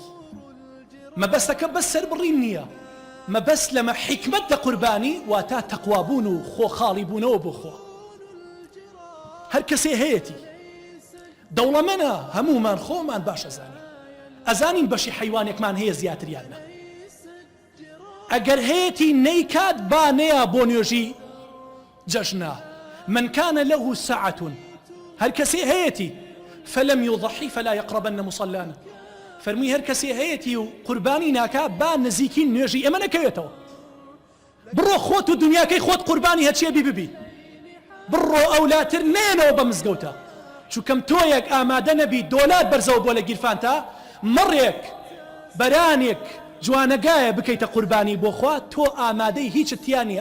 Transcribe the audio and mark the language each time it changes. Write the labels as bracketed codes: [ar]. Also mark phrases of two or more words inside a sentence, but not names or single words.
[ckb] مەبەستەکە بەس سەربڕین نییە، مەبەست لەمە حیکمەت لە قوربانی واتە تەقوابوون و خۆخاڵی بوونەوە بۆ خۆ. هەر کەسێ هەیەتی دەوڵەمەنە، هەمومان خۆمان باش ئەزانین، ئەزانین بەشی حەیوانێکمان هەیە زیاتریانە. ئەگەر هەیەتی نەیکات با نەیە بۆ نوێژی جەژنە. [ar] من كان له ساعة، [ckb] هەر کەسێ هەیەتی [ar] فلم يضحي فلا يقربن مصلانا. [ckb] فەرمووی هەر کەسێ هەیەتی و قوربانی ناکا با نزیکی نوێژی ئەمە نەکەوێتەوە. بڕۆ خۆت و دنیاکەی خۆت قوربانی هەرچێبی ببی، بڕۆ ئەولاتر نێنەوە بە مزگەوتە، چونکەم تۆیەک ئامادە نەبی دۆلات بەرزەوە بۆ لە گیرفانتا مەڕێک بەرانێک جوانەگایە بکەیتە قوربانی بۆ خوا، تۆ ئامادەی هیچت تیانە.